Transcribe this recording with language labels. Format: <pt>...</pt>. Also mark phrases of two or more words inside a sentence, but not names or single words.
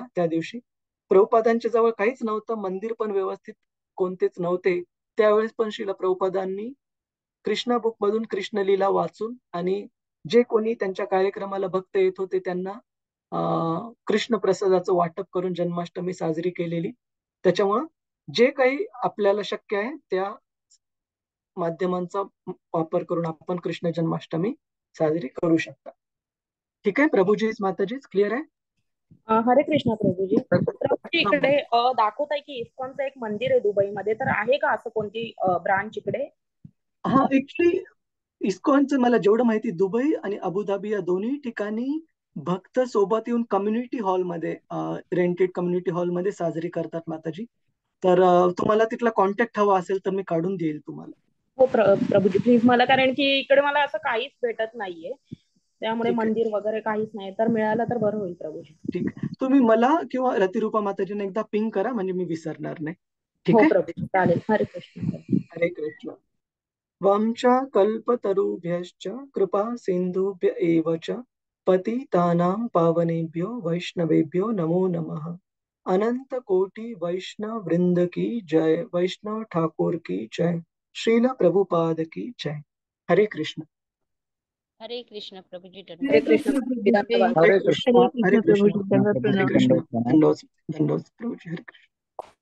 <mr>त्या दिवशी प्रभुपादांच्या जवळ काहीच नव्हतं, मंदिर पण व्यवस्थित कोणतेच नव्हते, त्यावेळेस पण श्रील प्रभुपादांनी कृष्ण बुक मधून कृष्णलीला वाचून आणि जे कोणी त्यांच्या कार्यक्रमाला भक्त येत होते त्यांना कृष्ण प्रसादाचं वाटप करून जन्माष्टमी साजरी केलेली. त्याच्यामुळं जे काही आपल्याला शक्य आहे त्या माध्यमांचा वापर करून आपण कृष्ण जन्माष्टमी साजरी करू शकता. ठीक आहे प्रभूजी माताजीच क्लिअर आहे? हरे कृष्ण प्रभूजी. प्रभूजी इकडे दाखवत आहे की इस्कॉनचं एक मंदिर आहे दुबईमध्ये, तर आहे का असं कोणती ब्रांच इकडे? हा, ऍक्च्युली इस्कॉनचं मला जेवढं माहिती दुबई आणि अबुधाबी या दोन्ही ठिकाणी भक्त सोबत येऊन</mr> <en>community hall, rented community hall</en> <mr>साजरी करतात माताजी. तर तुम्हाला तिथला कॉन्टॅक्ट हवा असेल तर मी काढून देईल तुम्हाला. हो प्रभूजी प्लीज, मला कारण की इकडे मला असं काहीच भेटत नाहीये, त्यामुळे मंदिर वगैरे काहीच नाही, तर मिळालं तर बरं होईल प्रभूजी. ठीक, तुम्ही मला किंवा रतिरूपा माताजीने एकदा पिंग करा म्हणजे मी विसरणार नाही. ठीक हो आहे प्रभूजी, चालेल. हरे कृष्ण. हरे कृष्ण.</mr> <sa>वांचा कल्पतरुभ्यश्च कृपा सिंधुभ्य एव च पतितानां पावनेभ्यो वैष्णवेभ्यो नमो नमः.</sa> <hi>अनंत कोटि वैष्णव वृंद की जय. वैष्णव ठाकुर की जय. श्रील प्रभुपाद की जय.</hi> <mr>हरे कृष्ण. हरे कृष्ण प्रभुजी. हरे कृष्ण प्रभूजी, धन्यवाद. हरे कृष्ण. हरे कृष्ण. प्रभूजी, हरे कृष्ण. दंडोत प्रभुजी. हरे कृष्ण.</mr>